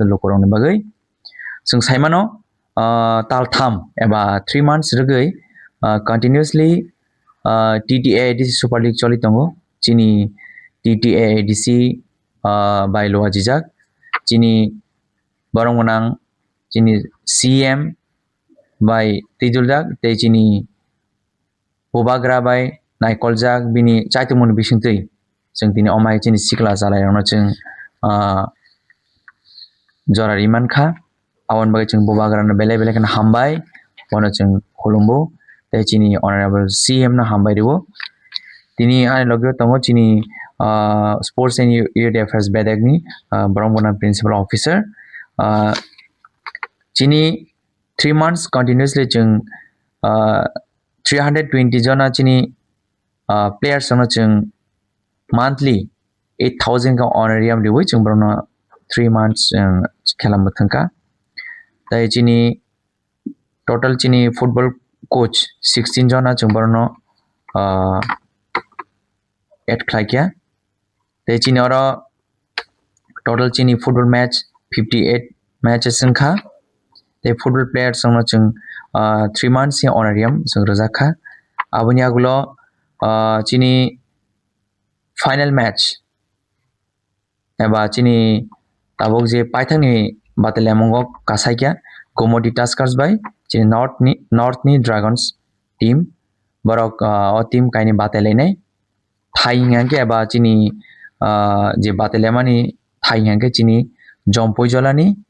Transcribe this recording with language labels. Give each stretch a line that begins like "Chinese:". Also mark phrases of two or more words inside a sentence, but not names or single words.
Kok Borok: lokorong ni bagai जों saimano taltham eba 3 months rugai continuously TTADC Super League choli tongo chini TTADC by loa jijak chini borong monang chini CM by Tijuljak te chini Bobagra by Naikoljak bini chaitumon bisingtui जों tini omai chini sikla jalai rongno जों jorari mankha awon bagai जों Bobagra no bele bele kana hambai bono जों khulumbo te chini honorable CM na hambai riwo tini ani logyo tongo chini
English: sports and youth affairs
Kok Borok: bedagni borongona
English: principal officer
Kok Borok: chini 3
English: months continuously
Kok Borok: जों 320 jona chini players sono जों monthly 8000 ka honorarium riwoi जों borno 3 months khela mothangka tai chini total chini football coach 16 jona जों borno add khlaikya tai chini oro total chini
English: football match
Kok Borok: 58 matches sangkha the
English: football players
Kok Borok: sono जों 3 months ni honorarium जों rojakha aboni agulo chini
English: final match
Kok Borok: eba chini tabok je paithani batelemongo kasaikya Komodi Tuskers by chini north ni dragons team borok o team kaini batelenai thainga ke eba chini je batelemani thainga chini jompoi jolani